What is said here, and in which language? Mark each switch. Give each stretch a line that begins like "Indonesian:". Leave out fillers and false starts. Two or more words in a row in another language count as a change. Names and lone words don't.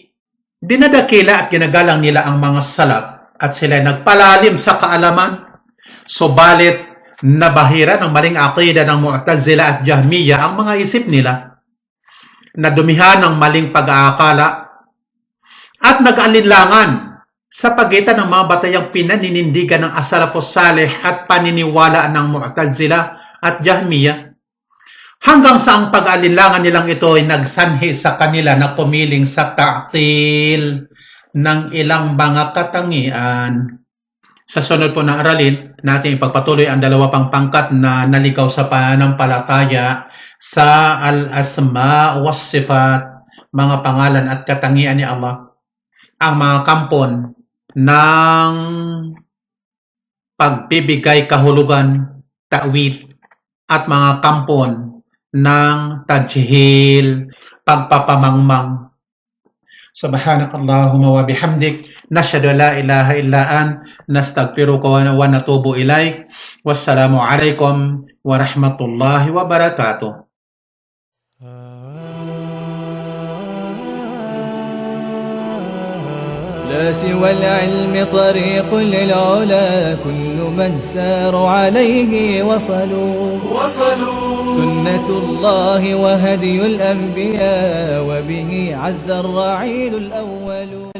Filipino: Dinadakila at ginagalang nila ang mga salaf at sila nagpalalim sa kaalaman, subalit nabahira ng maling aqida ng Mu'tazila at Jahmiya ang mga isip nila, nadumihan ng maling pag-aakala at nag-alinlangan sa pagitan ng mga batayang pinaninindigan ng
Arabic: السلف الصالح
Filipino: at paniniwala ng Mu'tazila at Jahmiya, hanggang sa ang pag-alinlangan nilang ito ay nagsanhi sa kanila na pumiling sa ta'til ng ilang mga katangian. Sa sunod po na aralin, natin ipagpatuloy ang dalawa pang pangkat na naligaw sa pananampalataya sa
Arabic: الأسماء والصفات,
Filipino: mga pangalan at katangian ni Allah. Ang mga kampon ng pagbibigay kahulugan, ta'wil, at mga kampon ng tajhil, pagpapamangmang.
Arabic: سبحانك اللهم وبحمدك، نشهد لا إله إلا أنت، نستغفرك ونتوب إليك. والسلام عليكم ورحمة الله وبركاته. لا سوى العلم طريق للعلا كل من سار عليه وصلوا سنة الله وهدي الأنبياء وبه عز الرعيل الأول.